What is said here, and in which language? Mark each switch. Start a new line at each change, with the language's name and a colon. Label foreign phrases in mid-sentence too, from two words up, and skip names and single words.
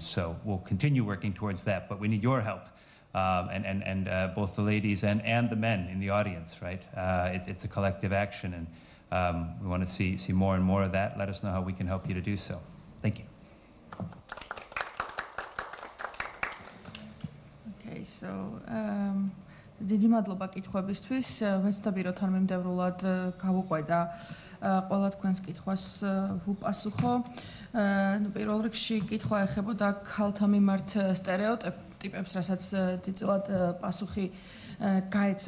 English: So we'll continue working towards that, but we need your help, and both the ladies and the men in the audience, right? It's a collective action, and we want to see more and more of that. Let us know how we can help you to do so. Thank you. So,
Georgian: დიდი მადლობა კითხვებისთვის. ვეცდები რომ თანმიმდევრულად გავუყვედა ყველა თქვენს კითხვას ვუპასუხო. პირველ რიგში კითხვა ეხებოდა ქალთა მიმართ სტერეოტიპებს, რასაც დიდწილად პასუხი გაეცა.